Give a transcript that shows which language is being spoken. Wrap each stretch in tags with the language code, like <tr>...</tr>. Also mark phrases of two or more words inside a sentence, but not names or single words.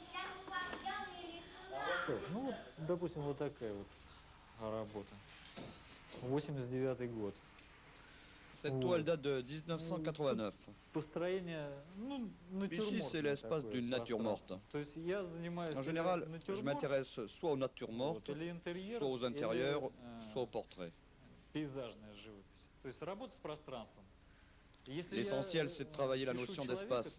<ru>Так, ну вот, допустим, вот такая вот работа. 89-й год.</ru> <fr>Cette toile date de 1989. Ici, c'est l'espace d'une nature morte. En général, je m'intéresse soit aux natures mortes, soit aux intérieurs, soit aux portraits. L'essentiel, c'est de travailler la notion d'espace.</fr>